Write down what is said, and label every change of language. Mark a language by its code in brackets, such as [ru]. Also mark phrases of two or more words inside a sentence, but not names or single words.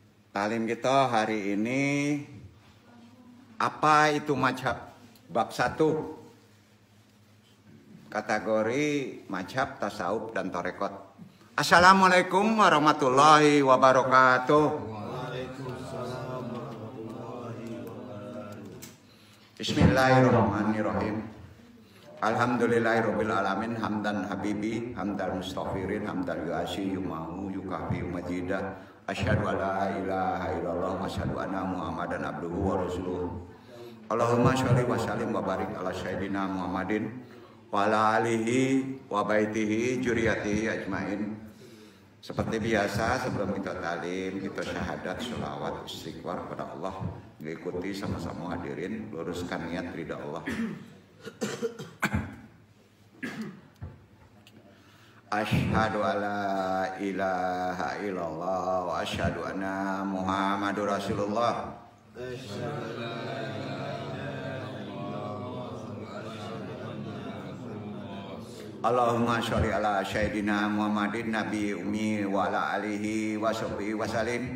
[id] Talim kita hari ini apa itu mazhab? Bab 1. Kategori mazhab, tasawuf dan tarekat. [ar] السلام عليكم ورحمة الله وبركاته. وعليكم السلام ورحمة الله وبركاته. بسم الله الرحمن الرحيم. الحمد لله رب العالمين حمدا حبيبي حمد المستغفرين حمد يعاشي يماه يكافي مجيده. أشهد أن لا إله إلا الله وأشهد أن محمدا عبده ورسوله. اللهم صل وسلم وبارك على سيدنا محمد وعلى آله وبيته ذريته أجمعين. [id] Seperti biasa sebelum kita talim, kita syahadat, sholawat, istighfar kepada Allah. Diikuti sama-sama hadirin, luruskan niat ridha Allah. [ar] أشهد أن لا إله إلا الله وأشهد أن محمدا رسول الله. اللهم صل على سيدنا محمد النبي الأمي وعلى آله وصحبه وسلم.